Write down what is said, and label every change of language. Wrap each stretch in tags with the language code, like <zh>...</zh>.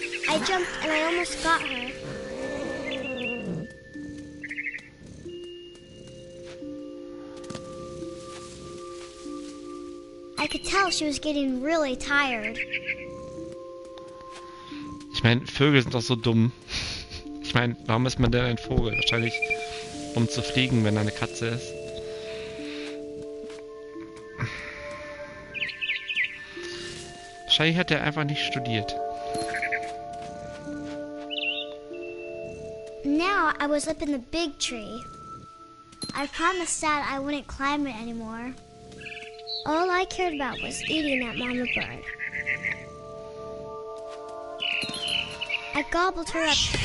<en>I jumped and I almost got her. tell she was getting really tired.</en> <de>Ich meine, Vögel sind doch so dumm. Ich meine, warum ist man denn ein Vogel? Wahrscheinlich, um zu fliegen, wenn er eine Katze ist. Wahrscheinlich hat er einfach nicht studiert.</de> <en>Now I was up in the big tree. I promised Dad I wouldn't climb it anymore. All I cared about was eating that mama bird. I gobbled her up.</en>